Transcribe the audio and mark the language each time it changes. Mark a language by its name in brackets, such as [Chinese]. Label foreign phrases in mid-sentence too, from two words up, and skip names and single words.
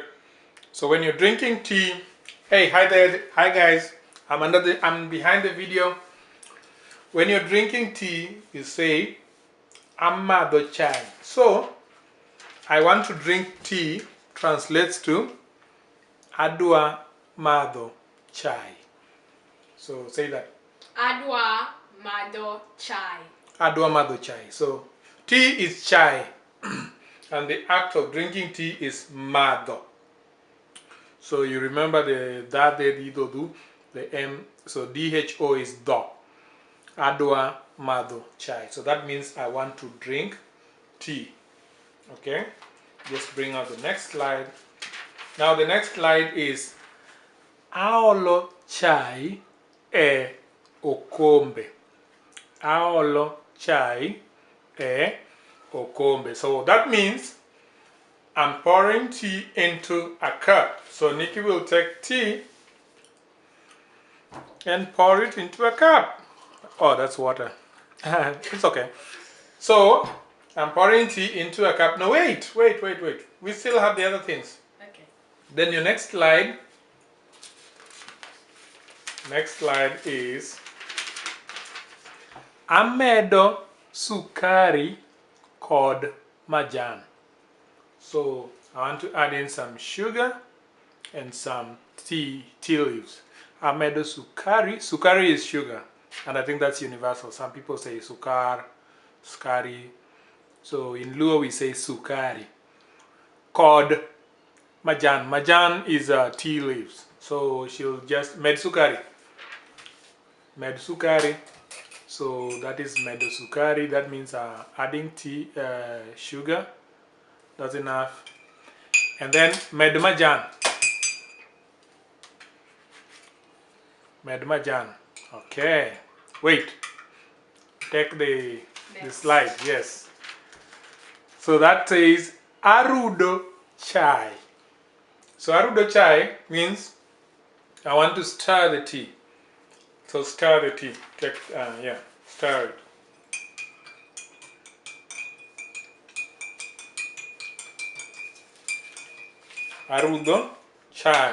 [English] So when you're drinking tea, hey, hi there, hi guys. I'm behind the video. When you're drinking tea, you say [Luo (Kenya and Tanzania)] amado chai. [English] So I want to drink tea translates to [Luo (Kenya and Tanzania)] Adwa mado chai. [English] So say that. [Luo (Kenya and Tanzania)] Adwa mado chai. Adwa mado chai. [English] So tea is chai and the act of drinking tea is mado. So you remember the da, de, di, do, do, the M, so DHO is do. [Luo (Kenya and Tanzania)] Adwa mado chai. [English] So that means I want to drink tea. Okay, just bring out the next slide. Now the next slide is [Luo (Kenya and Tanzania)] aolo chai e okombe. Aolo chai e okombe. [English] So that means I'm pouring tea into a cup. So Nikki will take tea and pour it into a cup. Oh, that's water. It's okay. So I'm pouring tea into a cup. No, wait. We still have the other things. Okay. Then your next slide. Next slide is [Luo (Kenya and Tanzania)] amedo sukari kod majan. [English] So I want to add in some sugar and some tea leaves. [Luo (Kenya and Tanzania)] Amedo sukari. [English] Sukari is sugar, and I think that's universal. Some people say sukar, skari. So in Luo we say sukari. [Luo (Kenya and Tanzania)] Kod majan. [English] Majan is tea leaves. So she'll just [Luo (Kenya and Tanzania)] med sukari. Med sukari. [English] So that is [Luo (Kenya and Tanzania)] medo sukari. [English] That means adding tea, sugar. That's enough. And then [Luo (Kenya and Tanzania)] med majan. Med majan. [English] Okay. Wait. Take the slide. Yes. So that says [Luo (Kenya and Tanzania)] arudo chai. [English] So [Luo (Kenya and Tanzania)] arudo chai [English] means I want to stir the tea. So stir the tea. Stir it. [Luo (Kenya and Tanzania)] Arudo chai.